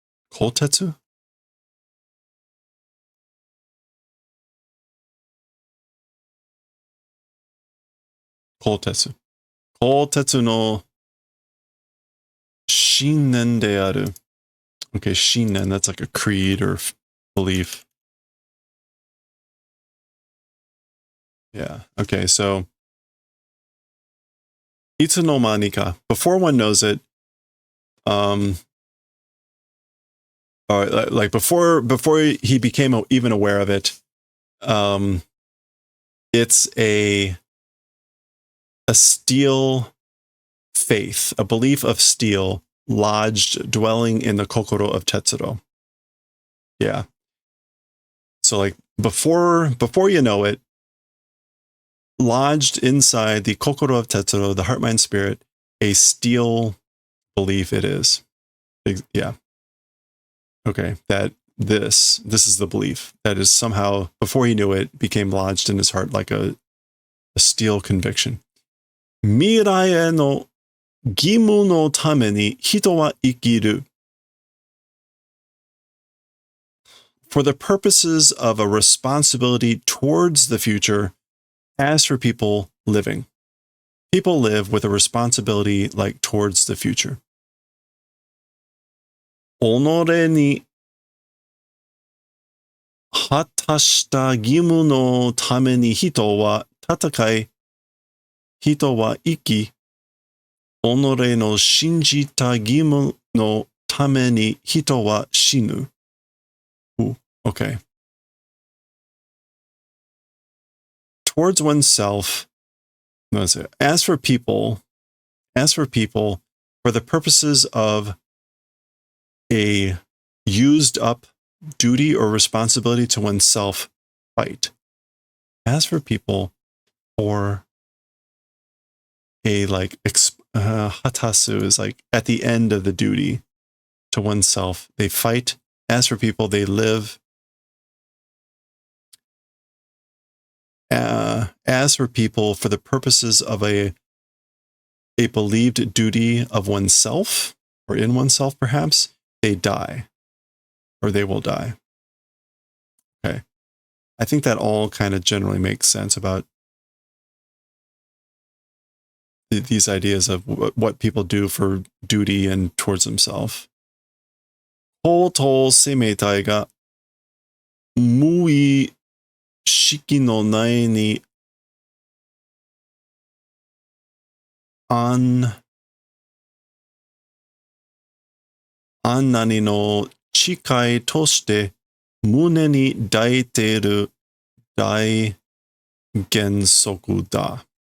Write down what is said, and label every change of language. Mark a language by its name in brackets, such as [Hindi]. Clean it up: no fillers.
[Japanese] 鋼鉄 鋼鉄の信念である. [English] Okay, 信念, that's like a creed or belief. Yeah, okay, so [Japanese] いつの間にか, [English] before one knows it, like before he became even aware of it, it's a steel faith, a belief of steel lodged, dwelling in the kokoro of Tetsuro. Yeah. So like before you know it, lodged inside the kokoro of Tetsuro, the heart, mind, spirit, a steel belief it is. Yeah. Okay, that this is the belief that is somehow, before he knew it, became lodged in his heart like a steel conviction. [Japanese] 未来への義務のために人は生きる. [English] For the purposes of a responsibility towards the future, as for people living. People live with a responsibility like towards the future. [Japanese] 己に果たした義務のために人は戦い、人は生き、己の信じた義務のために人は死ぬ. [English] Ooh, okay. Towards oneself, as for people, for the purposes of a used up duty or responsibility to oneself, fight. As for people, for a like hatasu is like at the end of the duty to oneself, they fight. As for people, they live. As for people, for the purposes of a believed duty of oneself, or in oneself perhaps, they die, or they will die. Okay. I think that all kind of generally makes sense about these ideas of what people do for duty and towards themselves. [Japanese] 法と生命体が無意識の内に何の誓いとして胸に抱いている大原則だ.